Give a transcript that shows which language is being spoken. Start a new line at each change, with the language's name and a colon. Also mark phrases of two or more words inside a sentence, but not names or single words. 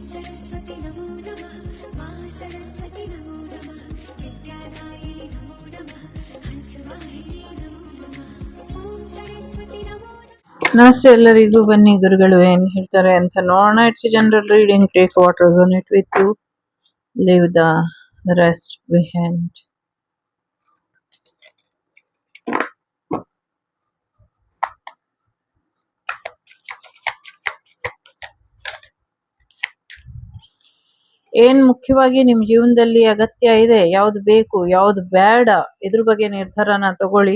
Sanskrit: सरस्वती नमो नमः मा सरस्वती नमो नमः विद्यादायिनी नमो नमः हंसवाहिनी नमो नमः ओम सरस्वती नमो नमः.
Kannada: ನಮಸ್ತೆ ಎಲ್ಲರಿಗೂ. ಬನ್ನಿ ಗುರುಗಳು ಏನ್ ಹೇಳ್ತಾರೆ ಅಂತ ನೋಡೋಣ.
English: It's general reading. Take what resonate with you, leave the rest behind.
Kannada: ಏನ್ ಮುಖ್ಯವಾಗಿ ನಿಮ್ ಜೀವನದಲ್ಲಿ ಅಗತ್ಯ ಇದೆ, ಯಾವ್ದು ಬೇಕು ಯಾವ್ದು ಬೇಡ, ಇದ್ರ ಬಗ್ಗೆ ನಿರ್ಧಾರನ ತಗೊಳ್ಳಿ.